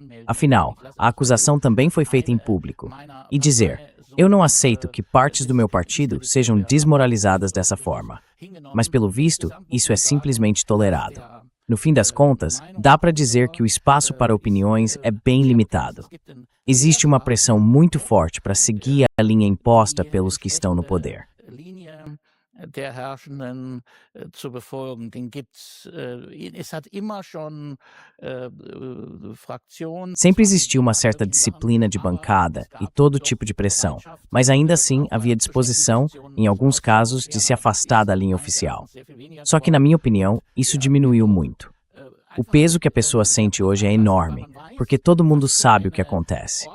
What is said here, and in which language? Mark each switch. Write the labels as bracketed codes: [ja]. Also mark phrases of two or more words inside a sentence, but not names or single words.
[pt] Afinal, a acusação também foi feita em público. E dizer: eu não aceito que partes do meu partido sejam desmoralizadas dessa forma. Mas, pelo visto, isso é simplesmente tolerado. No fim das contas, dá para dizer que o espaço para opiniões é bem limitado. Existe uma pressão muito forte para seguir a linha imposta pelos que estão no poder. [de] Der Herrschenden zu befolgen. Es hat immer schon Fraktionen. [pt] Sempre existiu uma certa disciplina de bancada e todo tipo de pressão, mas ainda assim havia disposição, em alguns casos, de se afastar da linha oficial. Só que, na minha opinião, isso diminuiu muito. O peso que a pessoa sente hoje é enorme, porque todo mundo sabe o que acontece.